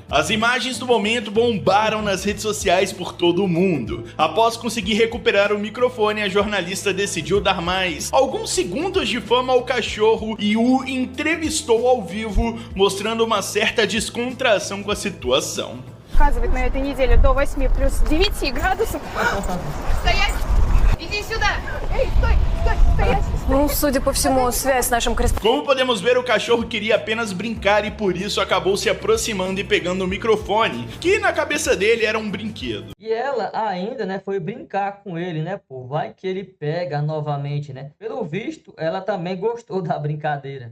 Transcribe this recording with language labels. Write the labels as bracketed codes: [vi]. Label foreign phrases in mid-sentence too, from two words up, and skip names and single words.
[pt] As imagens do momento bombaram nas redes sociais por todo o mundo. Após conseguir recuperar o microfone, a jornalista decidiu dar mais alguns segundos de fama ao cachorro e o entrevistou ao vivo, mostrando uma certa descontração com a situação. [ru] Показывает на этой неделе до 8 плюс 9 градусов. Стоять! Иди сюда! Эй, стой! Стой! Стоять! Судя по всему, связь с нашим [pt] Como podemos ver, o cachorro queria apenas brincar e por isso acabou se aproximando e pegando o microfone, que na cabeça dele era um brinquedo. E ela ainda, né, foi brincar com ele, né, pô? Vai que ele pega novamente, né? Pelo visto, ela também gostou da brincadeira.